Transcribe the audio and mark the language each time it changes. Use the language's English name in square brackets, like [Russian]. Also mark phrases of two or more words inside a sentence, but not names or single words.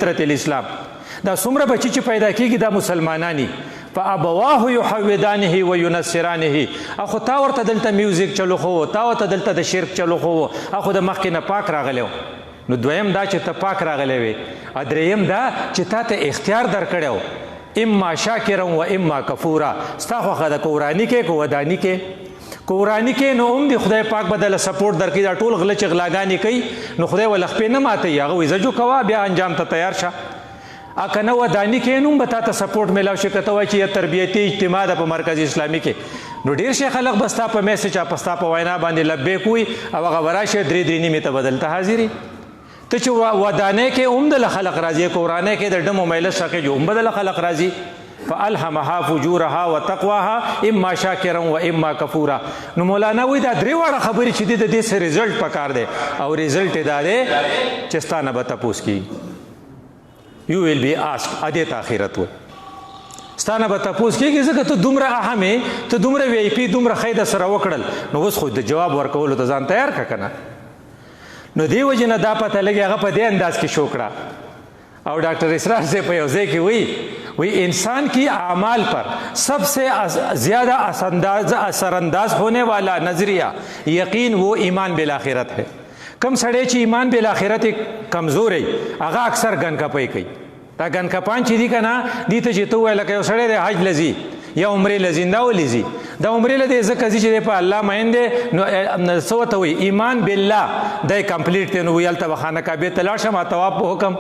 [Pashto] دا څومره بچي چې پیدا کېږي دا مسلمانان دي، [Arabic] فابواه یحودانه و ینصرانه. [Pashto] اخو تا ورته دلته میوزیک چلو خو، تا ورته دلته د شرک چلو خو، اخو د مخکې نه پاک راغلی و. نو دویم دا چې ته پاک راغلی وې، دریم دا چې تا ته اختیار درکړی و، [Arabic] اما شاکرا و اما کفورا. [Pashto] ستا خوښه ده که وراني کې که وداني کې. که وراني کې نو هم د خدای پاک به دله سپورټ درکړي. دا ټول غله چې غلاګانې کوي نو خدای ول خپې نه ماتوي، هغه وایي زه جو کوه بیا انجام ته تیار شه. که نه وداني کې نو هم به تا ته سپورټ میلاو شي. که ته وایي چې یا تربیتي اجتماع ده په مرکز اسلامي کې، نو ډېر شي خلک به ستا په میسج په ستا په وینا باندې لبیک وي او هغه به راشي 3 نیمې ته به دلته حاضري. ته چې ودانۍ کې هم دله خلق راځي، که ورانۍ کې د ډمو میله شقې جو هم به دله خلق راځي. [Arabic] فالهمها فجورها وتقواها اما شاکرا و اما کفورا. [Pashto] نو مولانا وایي دا درې واړه خبرې چې دي د دې څه ریزلټ پکار دی، او ریزلټ یې دا دی چې ستا نه به تپوس کېږي. [English] you will be asked, [Pashto] ادې ته آخرت وایي. ستا نه به تپوس کېږي ځکه ته دومره اهم یې، ته دومره وی آی پي، دومره ښه در سره وکړل، نو اوس خو د جواب ورکولو ته ځان تیار کړه که نه. نو دې وجې نه دا پته لګي هغه په دې انداز کې شو کړه. [Urdu] اور ڈاکٹر اسرار سے [Pashto] په یو ځای کې وی [Urdu] انسان کی اعمال پر سب سے زیادہ اثر انداز ہونے والا نظریہ یقین وہ ایمان بالآخرت ہے. [Pashto] کم سړی چې ایمان بالآخرت کمزور وي هغه اکثر ګنکپۍ کوي. دا ګنکپان چې دي که نه، دي ته چې ته ووایې لکه یو سړی دی حج لځي یا عمرې لځي، دا ولې ځي؟ دا عمرې له دی ځکه ځي چې دی په الله مین دی. نو څه ورته وایي؟ ایمان بالله دی کمپلیټ دی. نو وایي هلته به خانه کعبې ته لاړ شم طواف په حکم.